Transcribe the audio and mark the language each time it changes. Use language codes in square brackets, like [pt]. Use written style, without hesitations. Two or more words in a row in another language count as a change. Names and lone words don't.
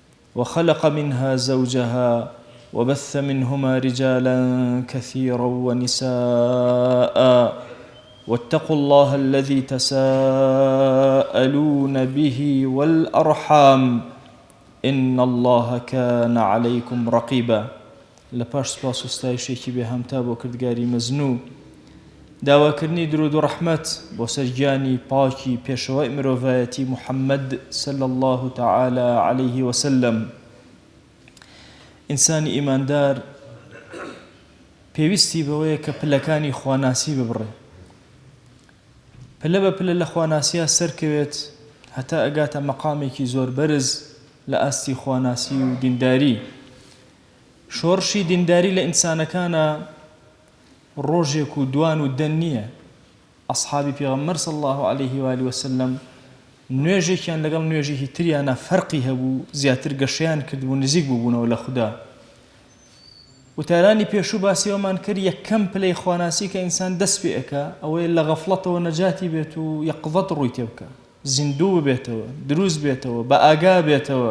[ar] وخلق منها زوجها وبث منهما رجالا كثيرا ونساء واتقوا الله الذي تساءلون به والأرحام إن الله كان عليكم رقيبا. [ckb] لپاش سپاس و ستایشێکی بێهەمتا بۆ کردگاری مەزنوو، داواکردنی درود و ڕەحمەت بۆ سەرگیانی پاکی پێشەوەی مرۆڤایەتی محەممەد [ar] صلی الله تعالى عليه وسلم. [ckb] ئینسانی ئیماندار پێویستی بەوەیە کە پلەکانی خواناسی ببڕێ، پلە بە پلە لە خواناسیە سەرکەوێت هەتا ئەگاتە مەقامێکی زۆر بەرز لە ئاستی خواناسی و دینداری. شۆڕشی دینداری لە ئینسانەکانە ڕۆژێک و دوان و دەن نییە. ئەصحابی پێغەمبەر [ar] صلی الله عليه وآله وسلم [ckb] نوێژێکیان لەگەڵ نوێژێکی تریانە فەرقی هەبوو، زیاتر گەشەیان کردبوو، نزیک بووبوونەوە لە خوددا. وتارانی پێشوو باسیەوەمان کرد یەکەم پلەی خواناسی کە ئینسان دەست پێ ئەکا ئەوەیە لە غەفڵەتەوە نەجاتی بێت و یەقظەت ڕووی تێ بکە، زیندوو ببێتەوە، دروست بێتەوە، بە ئاگا بێتەوە.